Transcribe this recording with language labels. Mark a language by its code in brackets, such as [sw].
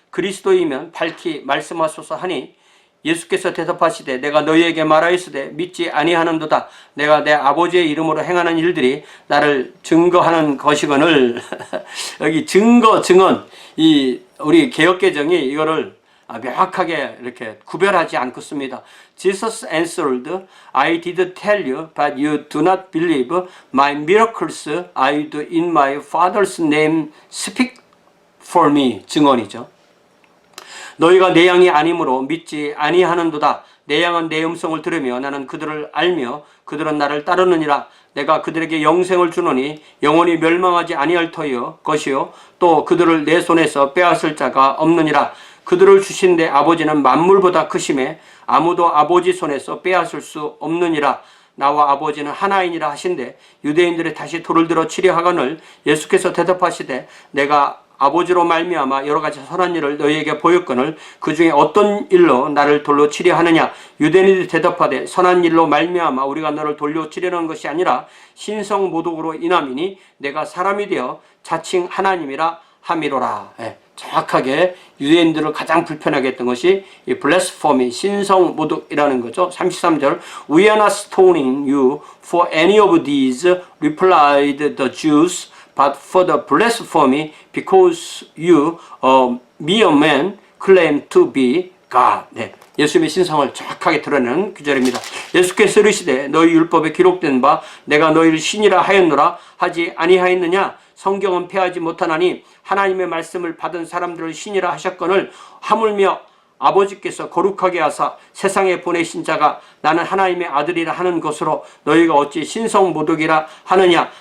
[ko] 그리스도이면 밝히 말씀하소서 하니 예수께서 대답하시되 내가 너희에게 말하였으되 믿지 아니하는도다. 내가 내 아버지의 이름으로 행하는 일들이 나를 증거하는 것이거늘. 여기 증거, 증언, 이 우리 개역개정이 이거를 명확하게 이렇게 구별하지 않고 씁니다. [en] Jesus answered, I did tell you, but you do not believe. My miracles I do in my Father's name speak for me. [ko] 증언이죠. 너희가 내 양이 아니므로 믿지 아니하는도다. 내 양은 내 음성을 들으며 나는 그들을 알며 그들은 나를 따르느니라. 내가 그들에게 영생을 주노니 영원히 멸망하지 아니할 터이요 것이요 또 그들을 내 손에서 빼앗을 자가 없느니라. 그들을 주신 내 아버지는 만물보다 크심에 아무도 아버지 손에서 빼앗을 수 없느니라. 나와 아버지는 하나이니라 하신대 유대인들이 다시 돌을 들어 치려 하거늘 예수께서 대답하시되 내가 아버지로 말미암아 여러 가지 선한 일을 너희에게 보였거늘 그 중에 어떤 일로 나를 돌로 치려 하느냐. 유대인들이 대답하되 선한 일로 말미암아 우리가 너를 돌로 치려는 것이 아니라 신성 모독으로 인함이니 내가 사람이 되어 자칭 하나님이라 함이로라. 정확하게 유대인들을 가장 불편하게 했던 것이 이 blasphemy, 신성 모독이라는 거죠. [en] 33절 We are not stoning you for any of these, replied the Jews, but for the blasphemy because you, a mere man, claim to be God. [ko] 예수님의 신성을 정확하게 드러내는 구절입니다. 예수께서 이르시되 너희 율법에 기록된 바 내가 너희를 신이라 하였노라 하지 아니하였느냐. 성경은 폐하지 못하나니 하나님의 말씀을 받은 사람들을 신이라 하셨거늘 하물며 아버지께서 거룩하게 하사 세상에 보내신 자가 나는 하나님의 아들이라 하는 것으로 너희가 어찌 신성모독이라 하느냐.